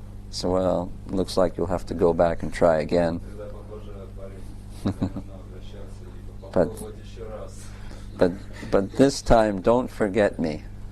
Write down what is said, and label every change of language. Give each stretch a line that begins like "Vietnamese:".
English: So, well, looks like you'll have to go back and try again.
Russian: Тогда, похоже, парень нужно возвращаться и попробовать еще раз.
English: But this time, don't forget me.